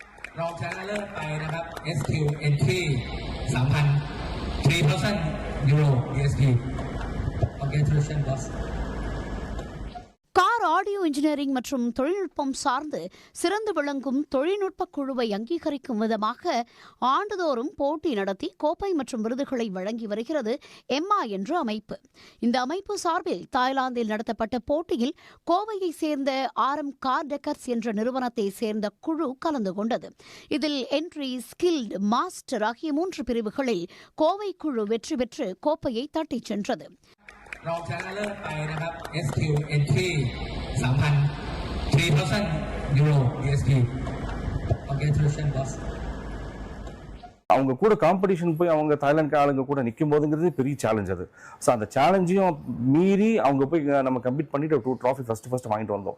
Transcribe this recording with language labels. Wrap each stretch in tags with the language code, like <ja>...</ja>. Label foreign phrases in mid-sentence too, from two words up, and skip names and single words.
<en>car audio engineering</en> <ta>மற்றும் தொழில்நுட்பம் சார்ந்து சிறந்து விளங்கும் தொழில்நுட்ப குழுவை அங்கீகரிக்கும் விதமாக ஆண்டுதோறும் போட்டி நடத்தி கோப்பை மற்றும் விருதுகளை வழங்கி வருகிறது எம்மா என்ற அமைப்பு. இந்த அமைப்பு சார்பில் தாய்லாந்தில் நடத்தப்பட்ட போட்டியில் கோவையை சேர்ந்த RM கார் டெக்கர்ஸ் என்ற நிறுவனத்தை சேர்ந்த குழு கலந்து கொண்டது. இதில் என்ட்ரி, ஸ்கில்டு, மாஸ்டர் ஆகிய 3 பிரிவுகளில் கோவை குழு வெற்றி பெற்று கோப்பையை தட்டிச் சென்றது.</ta> <th>รองชนะเลิศไปนะครับ</th> <en>SQ Entry 3,000 euro USD. Congratulations boss.</en> <ta>அவங்க கூட காம்படிஷன் போய் அவங்க தாய்லாந்து ஆளுங்க கூட நிற்கும் போதுங்கிறது பெரிய சேலஞ்ச் அது. ஸோ அந்த சேலஞ்சையும் மீறி அவங்க போய் நம்ம கம்ப்ளீட் பண்ணிட்டு 2</ta> <en>trophy first</en> <ta>வாங்கிட்டு வந்தோம்.</ta>